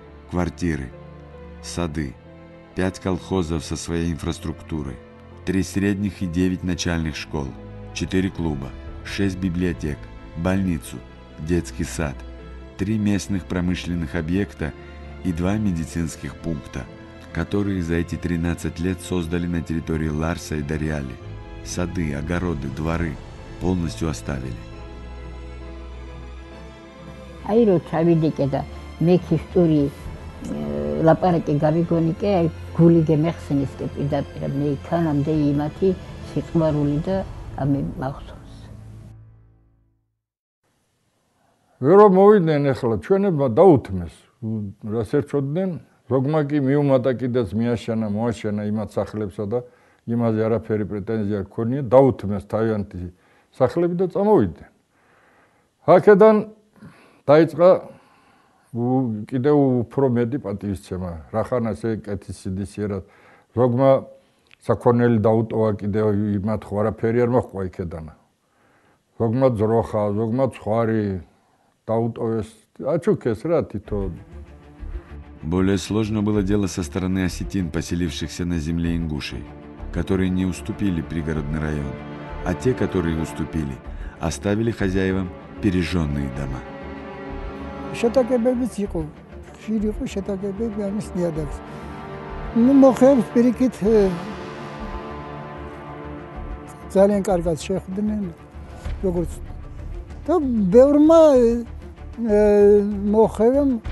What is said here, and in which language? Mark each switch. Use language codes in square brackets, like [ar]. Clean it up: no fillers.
[ru] квартиры, сады, 5 колхозов со своей инфраструктурой, 3 средних и 9 начальных школ, 4 клуба, 6 библиотек, больницу, детский сад, 3 местных промышленных объекта и 2 медицинских пункта, которые за эти 13 лет создали на территории Ларса и Дарьяли. Сады, огороды, дворы полностью оставили. [ka] Айро чавидеке да мек истории ლაპარაკი გავიგონი კი აი გული გემეხსენის კი პირდაპირ მე იქანამდე იმათი სიყვარული და ამე მახსოვს. ვერო მოვიდნენ ახლა ჩვენებმა დაუთმეს რას ერჩოდნენ ზოგმა კი მიუმატა კიდეც მიაშანა მოაშანა იმათ სახლებსა და იმაზე არაფერი პრეტენზია გქონია დაუთმეს თავიანთი სახლები და წამოვიდნენ. აქედან დაიწყა კიდევ უფრო მეტი პატივისცემა. რახან ასე კეთილსინდისიერად ზოგმა საქონელი დაუტოვა კიდევ იმათ ხო არაფერი არ მოჰყვა იქედან. ზოგმა ძროხა, ზოგმა ცხვარი დაუტოვეს, აჩუქეს რა თითო. [ru] Более сложно было дело со стороны осетин, поселившихся на земле ингушей, которые не уступили пригородный район, а те, которые уступили, оставили хозяевам пережженные дома. [ka] შეტაკებებიც იყო, ხშირი იყო შეტაკებები ამის ნიადაგს. ნუ მოხებს პირიქით ძალიან კარგად შეხვდნენ, როგორც და ბევრმა მოხევამ